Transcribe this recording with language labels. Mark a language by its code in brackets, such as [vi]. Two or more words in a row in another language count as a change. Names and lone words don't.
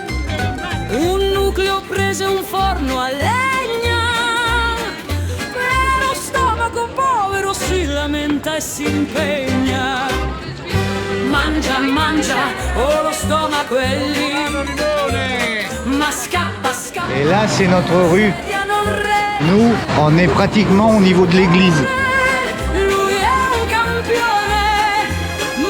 [it] Un nucleo prese un forno a legna. Però stomaco povero si lamenta e si impegna. Mangia, mangia, oh lo stomaco è lì. Ma scappa, scappa. [fr] Et là, c'est notre rue. Nous, on est pratiquement au niveau de l'église. [it] Lui è un campione,